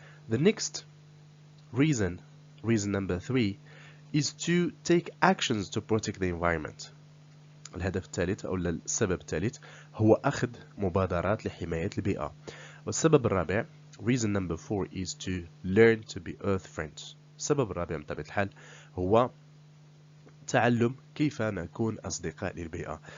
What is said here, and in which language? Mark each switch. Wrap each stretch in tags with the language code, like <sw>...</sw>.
<en>The next reason number three, is to take actions to protect the environment.</en> <ar>الهدف الثالث أو السبب الثالث هو أخذ مبادرات لحماية البيئة. والسبب الرابع,</ar> <en>reason number four, is to learn to be earth friends.</en> <ar>السبب الرابع بطبيعة الحال هو تعلم كيف نكون أصدقاء للبيئة.</ar>